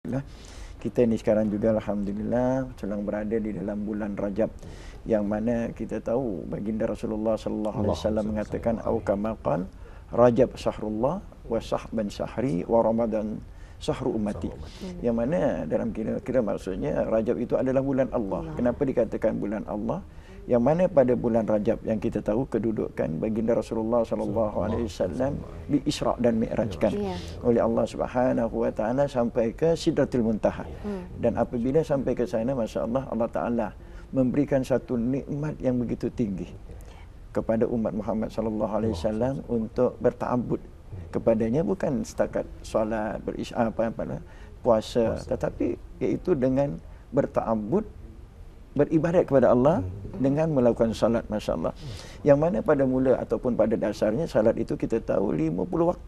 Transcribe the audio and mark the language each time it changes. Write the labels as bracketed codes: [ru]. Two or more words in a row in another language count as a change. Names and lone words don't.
[ms] Alhamdulillah, kita ini sekarang juga alhamdulillah sedang berada di dalam bulan Rajab, yang mana kita tahu baginda Rasulullah [ar] صلى الله عليه وسلم [ms] mengatakan [ar] أو كما قال رجب شهر الله وشعبان شهري ورمضان شهر أمتي. [ms] Yang mana dalam kira-kira maksudnya Rajab itu adalah bulan Allah. Kenapa dikatakan bulan Allah? Yang mana pada bulan Rajab yang kita tahu kedudukan baginda Rasulullah [ar] صلى الله عليه وسلم [ms] di Isra dan Mi'rajkan oleh Allah [ar] سبحانه وتعالى [ms] sampai ke Sidratul Muntaha. Dan apabila sampai ke sana, masya-Allah, Allah Taala memberikan satu nikmat yang begitu tinggi kepada umat Muhammad [ar] صلى الله عليه وسلم [ms] untuk berta'abbud kepadanya, bukan setakat solat, puasa, tetapi iaitu dengan berta'abbud, beribadat kepada Allah dengan melakukan salat, masya-Allah. Yang mana pada mula ataupun pada dasarnya salat itu kita tahu 50 waktu.